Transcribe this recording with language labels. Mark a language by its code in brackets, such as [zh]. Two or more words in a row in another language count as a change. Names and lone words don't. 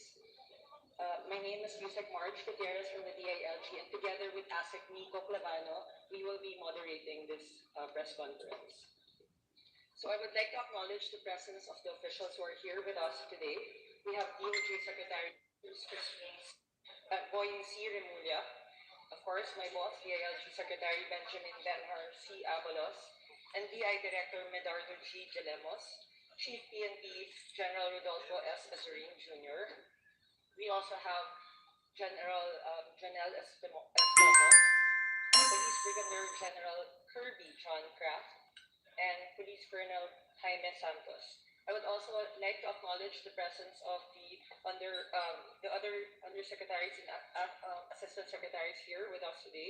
[en] My name is Yusek March Gutierrez from the DILG, and together with ASEC Nico Clavano, we will be moderating this press conference. So I would like to acknowledge the presence of the officials who are here with us today. We have DOJ Secretary Boying C. Remulla, of course, my boss, DILG Secretary Benjamin Benhar C. Avalos, and DI Director Medardo G. Gelemos, Chief PNP General Rodolfo S. Azurin Jr. We also have General Janelle Estomo, Police Brigadier General Kirby John Kraft, and Police Colonel Jaime Santos. I would also like to acknowledge the presence of the other undersecretaries and assistant secretaries here with us today.